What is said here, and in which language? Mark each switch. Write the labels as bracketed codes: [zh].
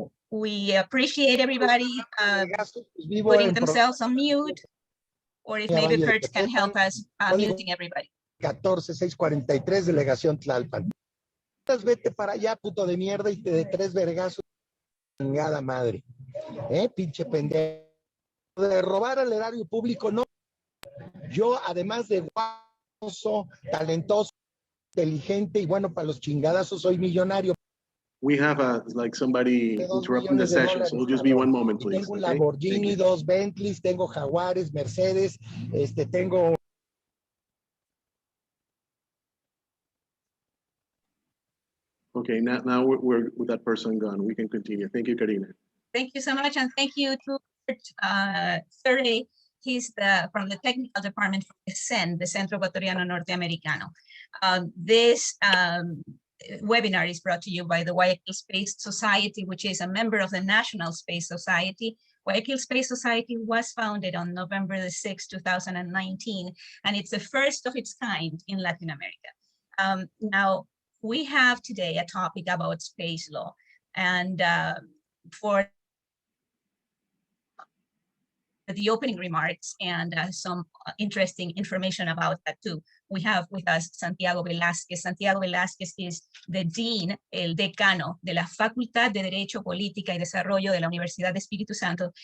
[en] We appreciate everybody putting themselves on mute, or if maybe Perch can help us muting everybody. [es] 14643, delegación Tlalpan. Vete para allá, puto de mierda, y te de 3 vergazos. Chingada madre. Pinche pendejo. De robar al erario público, no. Yo, además de guapo, talentoso, inteligente y bueno para los chingadazos, soy millonario. [en] We have like somebody interrupting the session, so it'll just be one moment, please. [es] Tengo un Lamborghini, 2 Bentleys, tengo Jaguares, Mercedes, tengo. [en] Okay, now we're with that person gone. We can continue. Thank you, Karina. Thank you so much, and thank you to Surrey. He's from the technical department from the CEN, the Centro Ecuatoriano Norteamericano. This webinar is brought to you by the Guayaquil Space Society, which is a member of the National Space Society. Guayaquil Space Society was founded on November the 6th, 2019, and it's the first of its kind in Latin America. Now, we have today a topic about space law, and for the opening remarks and some interesting information about that too, we have with us Santiago Velázquez. [es] Santiago Velázquez [en] is the Dean, [es] el Decano de la Facultad de Derecho, Política y Desarrollo de la Universidad de Espíritu Santo.